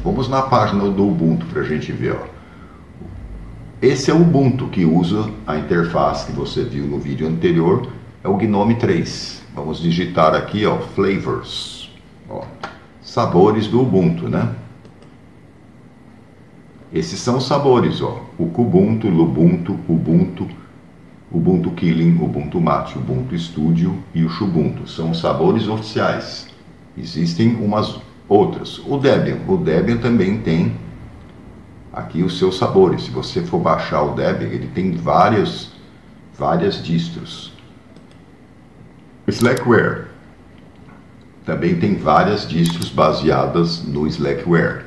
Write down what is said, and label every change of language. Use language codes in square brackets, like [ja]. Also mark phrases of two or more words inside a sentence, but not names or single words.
[pt] Vamos na página do Ubuntu para a gente ver, ó. Esse é o Ubuntu que usa a interface que você viu no vídeo anterior, é o GNOME 3. Vamos digitar aqui, ó, flavors, ó, sabores do Ubuntu, né? Esses são os sabores, ó, o Kubuntu, Lubuntu, Ubuntu, Ubuntu Kylin, Ubuntu Mate, Ubuntu Studio e o Xubuntu. São os sabores oficiais. Existem umas outras. O Debian também tem aqui os seus sabores. Se você for baixar o Debian, ele tem várias distros. O Slackware também tem várias distros baseadas no Slackware.